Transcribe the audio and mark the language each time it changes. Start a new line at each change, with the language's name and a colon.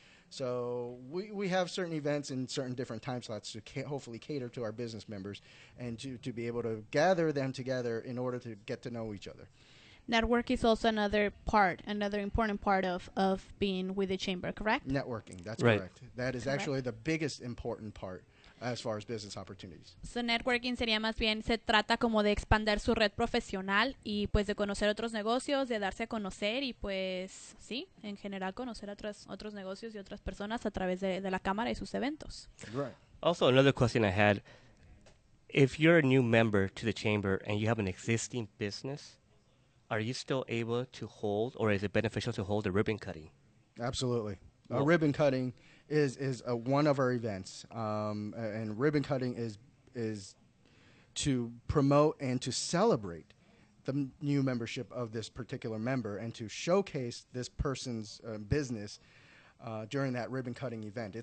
English: So we have certain events in certain different time slots to hopefully cater to our business members, and to be able to gather them together in order to get to know each other. Network is also another important part of being with the chamber, correct? Networking, that's Right. correct. That is Correct. actually the biggest important part as far as business opportunities.
Spanish: So networking sería más bien, se trata como de expandir su red profesional y pues de conocer otros negocios, de darse a conocer y pues sí, en general conocer a otros negocios y otras personas a través de la cámara y sus eventos.
English: Right. Also, another question I had: if you're a new member to the chamber and you have an existing business, are you still able to hold, or is it beneficial to hold a ribbon cutting? Absolutely. Well- Ribbon cutting is one of our events, and ribbon cutting is to promote and to celebrate the new membership of this particular member, and to showcase this person's business during that ribbon cutting event.